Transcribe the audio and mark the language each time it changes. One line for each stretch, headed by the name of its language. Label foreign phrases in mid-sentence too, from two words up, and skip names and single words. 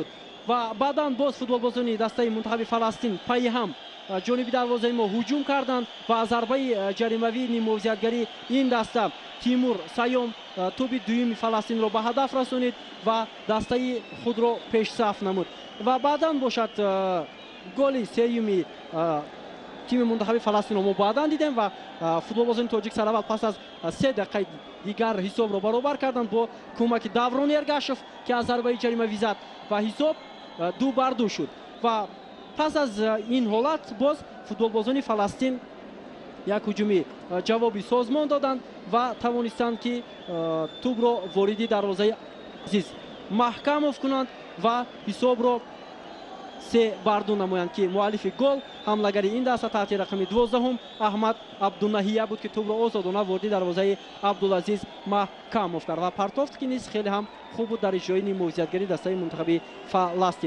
Tajik: ва баъдан боз футболбозони дастаи мунтахаби Фаластин пайи ҳам ҷониби дарвозаи мо ҳуҷум карданд ва аз зарбаи ҷаримавии ним мувозиятгари ин даста Тимур Сайём туби дуюми Фаластинро ба ҳадаф расонид ва дастаи худро пешсаф намуд. ва баъдан бошад голи сеюми
Persian: تیم منتخب فلسطین رو ما بعداً دیدیم و فوتبالبازان تاجیک سر اول پس از 3 دقیقه دیگر حساب رو برابر کردند با کمک داورون ارگاشف که از ضربه جریمه وی زد و حساب 2-2 شد. و پس از این حالت باز فوتبالبازان فلسطین یک هجومی جوابی سازمان دادند و توانستند که توپ را واردی دروازه عزیز محکموف کنند و حساب را 3-2 نمایند که مؤلف گل حملهگری این دسته تحت رقم 12 احمد عبدالنهیه بود که توپ را آزادانه واردی دروازه عبدالعزیز محکموف کرد و پرتافت که نیز خیلی هم خوب بود در اجرای موقعیتگری دسته منتخب فلسطین.